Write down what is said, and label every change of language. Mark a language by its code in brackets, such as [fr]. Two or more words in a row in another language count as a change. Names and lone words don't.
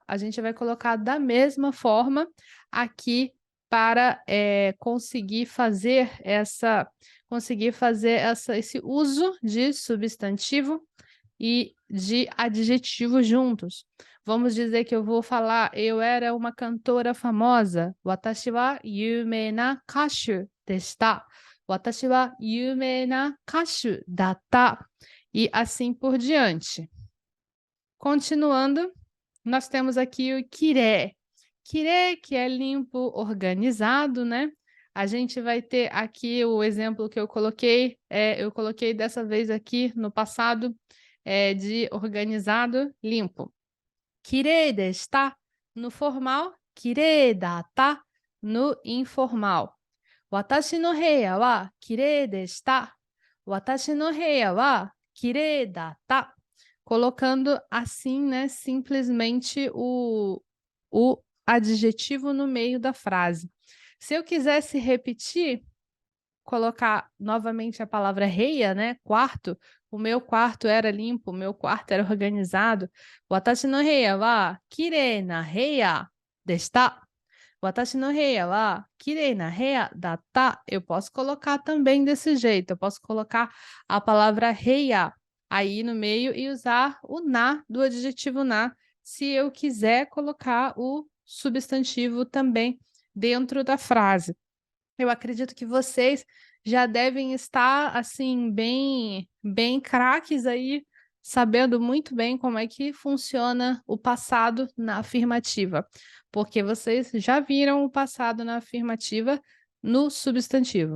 [pt] A gente vai colocar da mesma forma aqui para conseguir fazer esse uso de substantivo e de adjetivo juntos. Vamos dizer que eu vou falar, eu era uma cantora famosa. [ja] 私は夢な歌手でした. 私は夢な歌手だった. [pt] E assim por diante. Continuando, nós temos aqui o kire. Kire, que é limpo, organizado, né? A gente vai ter aqui o exemplo que eu coloquei dessa vez aqui no passado, de organizado, limpo. [ja] きれいでした [pt] no formal, [ja] きれいだった [pt] no informal. [ja] 私の部屋はきれいでした. 私の部屋はきれいだった. [pt] Colocando assim, né, simplesmente o adjetivo no meio da frase. Se eu quisesse repetir, colocar novamente a palavra reia, né, quarto, o meu quarto era limpo, o meu quarto era organizado. [ja] 私の部屋はきれいな部屋でした. 私の部屋はきれいな部屋だった. [pt] Eu posso colocar também desse jeito, eu posso colocar a palavra heia aí no meio e usar o na do adjetivo na, se eu quiser colocar o substantivo também dentro da frase. Eu acredito que vocês já devem estar, assim, bem craques aí, sabendo muito bem como é que funciona o passado na afirmativa, porque vocês já viram o passado na afirmativa no substantivo.